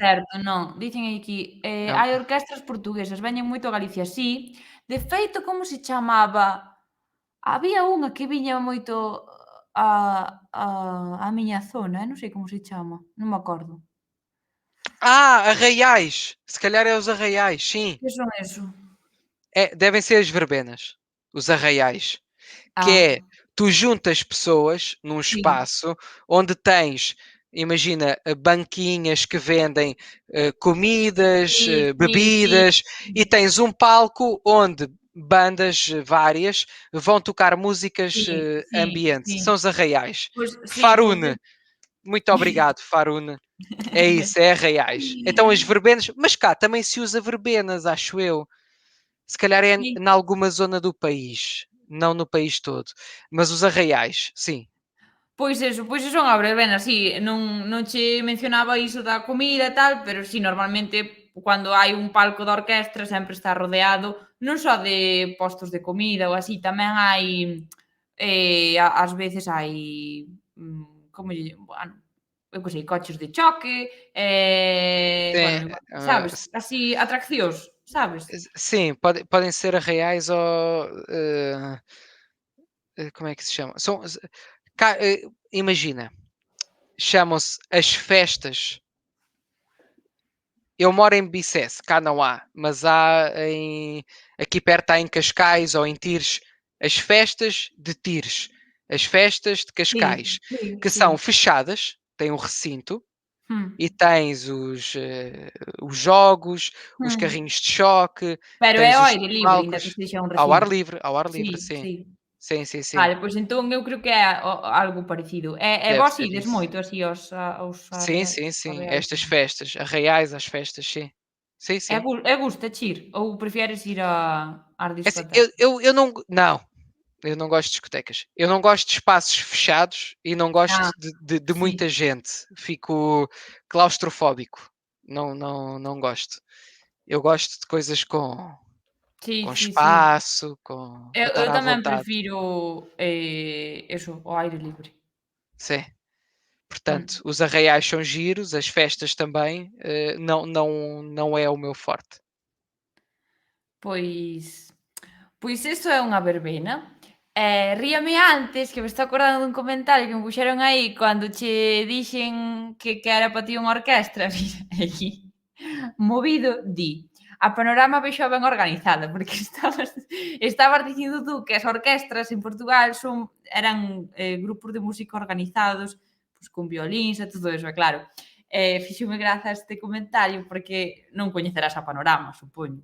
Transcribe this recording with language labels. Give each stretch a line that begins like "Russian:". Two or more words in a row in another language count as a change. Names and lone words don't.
Galician: concerto, non. Dicen aquí,
Portuguese: É
Galician: hai orquestras portuguesas, veñen moito a Galicia, sí. De feito, como se chamaba? Había unha que viña moito á miña zona, non sei como se chama, non me acordo.
Portuguese: Arraiais. Se calhar é os arraiais, sim.
Galician: Que son eso?
Portuguese: Devem ser as verbenas, os arraiais. Que é,
Galician: Ah,
Portuguese: tu juntas pessoas num
Galician: sí,
Portuguese: espaço onde tens, imagina, banquinhas que vendem comidas,
Galician: sí, sí, sí,
Portuguese: bebidas, e tens um palco onde bandas várias vão tocar músicas
Galician: sí, sí,
Portuguese: ambiente. São
Galician: sí.
Portuguese: os arraiais.
Galician: Pois sí, pois
Portuguese: Farune, muito obrigado, Farune. É isso, é arraiais. Então as verbenas, mas cá também se usa verbenas, acho eu. Se calhar é
Galician: sí.
Portuguese: em alguma zona do país, não no país todo, mas os arraiais, sim.
Galician: Pois eso son a verbena, sí, non che mencionaba iso da comida e tal, pero sí, normalmente cando hai un palco de orquestra sempre está rodeado non só de postos de comida ou así, tamén hai, ás veces hai, como lle bueno, eu que sei, coches de choque,
Portuguese: Sim,
Galician: bueno, sabes, así atraccións, sabes?
Portuguese: sim, podem ser arraiais ou, como é que se chama? Imagina, chamam-se as festas. Eu moro em Bicesse, cá não há, mas aqui perto há em Cascais ou em Tires, as festas de Tires, as festas de
Galician: Sí,
Portuguese: Cascais,
Galician: sí,
Portuguese: que são
Galician: sí.
Portuguese: fechadas, têm um recinto, e Mm, tens os jogos, os mm. carrinhos de choque,
Galician: Pero é
Portuguese: tens ao os
Galician: aire libre, aínda que
Portuguese: palcos
Galician: estexa un recinto.
Portuguese: ao ar livre,
Galician: Sí,
Portuguese: sim.
Galician: sí.
Portuguese: Sim, sim, sim.
Galician: Vale, pois entón eu creo que é algo parecido. E
Portuguese: Deve
Galician: vós
Portuguese: ser
Galician: ides
Portuguese: isso.
Galician: moito así aos
Portuguese: Sim, sim, sim.
Galician: arraiais?
Portuguese: Estas festas, arraiais às festas, sim. Sim, sim.
Galician: Gusta-che ir? Ou prefieres ir ás
Portuguese: É assim, eu,
Galician: discotecas?
Portuguese: eu, eu não. Não, eu não gosto de discotecas. Eu não gosto de espaços fechados e não gosto
Galician: Ah,
Portuguese: de
Galician: sí.
Portuguese: muita gente. Fico claustrofóbico. Não, não, não gosto. Eu gosto de coisas com
Galician: Sí, sí, sí.
Portuguese: espaço, para
Galician: Eu
Portuguese: estar à
Galician: tamén
Portuguese: vontade.
Galician: prefiro, eso, o aire libre.
Portuguese: Sim. Portanto, Mm. os arraiais são giros, as festas também. Não, não, não é o meu forte.
Galician: Pois pois iso é unha verbena. Ríame antes, que me estou acordando dun comentario que me puxeron aí cando che dixen que era para ti unha orquestra, mira, aquí, movido, di: "A Panorama vexo ben organizada", porque estabas dicindo tú que as orquestras en Portugal eran, grupos de música organizados, pois, con violíns e todo eso, e claro, fíxome graza este comentario porque non coñecerás a Panorama, supoño.